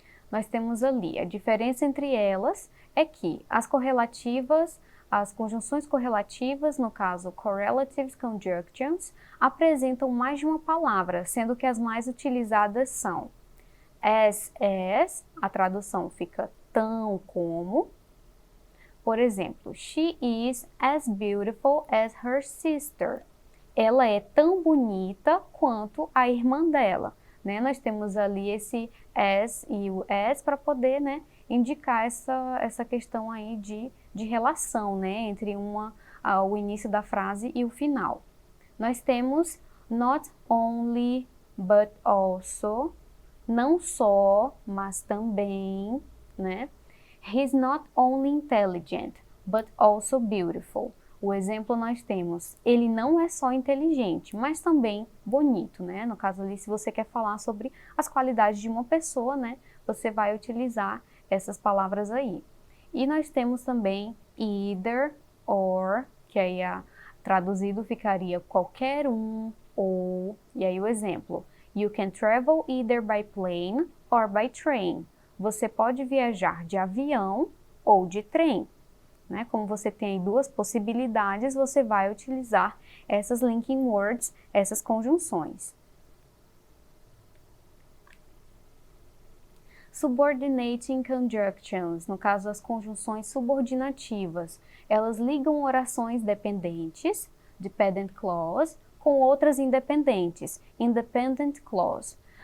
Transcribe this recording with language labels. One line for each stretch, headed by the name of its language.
Portuguese: Nós temos ali, a diferença entre elas é que as correlativas, as conjunções correlativas, no caso correlative conjunctions, apresentam mais de uma palavra, sendo que as mais utilizadas são as, a tradução fica tão como. Por exemplo,
English: she is as beautiful as her sister.
Portuguese: Ela é tão bonita quanto a irmã dela. Né? Nós temos ali esse as e o as para poder, né, indicar essa questão aí de relação, né, entre o início da frase e o final. Nós temos
English: not only, but also,
Portuguese: não só, mas também, né?
English: He's not only intelligent, but also beautiful.
Portuguese: O exemplo nós temos, ele não é só inteligente, mas também bonito, né? No caso ali, se você quer falar sobre as qualidades de uma pessoa, né? Você vai utilizar essas palavras aí. E nós temos também either, or, que aí traduzido ficaria qualquer um, ou, e aí o exemplo.
English: You can travel either by plane or by train.
Portuguese: Você pode viajar de avião ou de trem. Né? Como você tem aí duas possibilidades, você vai utilizar essas linking words, essas conjunções. Subordinating conjunctions, no caso as conjunções subordinativas, elas ligam orações dependentes, dependent clause, com outras independentes, independent clause.